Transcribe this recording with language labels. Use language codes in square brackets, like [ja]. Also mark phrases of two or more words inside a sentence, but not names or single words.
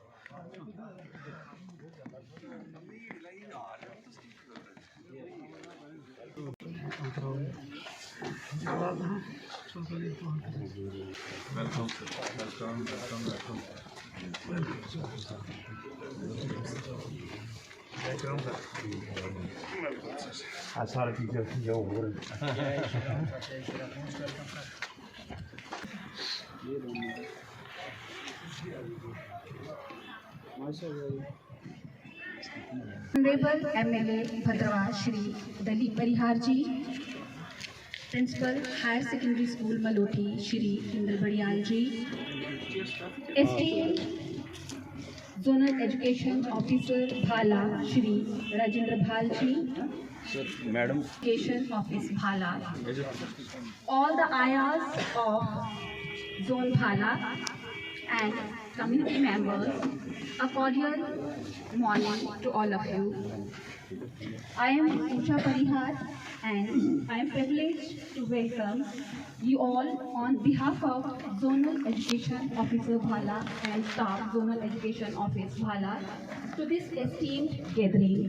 [en] Welcome sir, welcome welcome welcome. [hi] सारा टीचर जो हो रहे [en] Honorable MLA Bhadrawa Shri Dalip Parihar ji, Principal Higher Secondary School Maloti Shri Indra Badial ji, Esteemed Zonal Education Officer Bhala Shri Rajendra Bhal ji, मैडम Education Office Bhala, all the ayahs of Zone Bhala and community members, a cordial morning to all of you. I am Usha Parihar and I am privileged to welcome you all on behalf of Zonal Education Officer Bhala and staff Zonal Education Office Bhala to this esteemed gathering.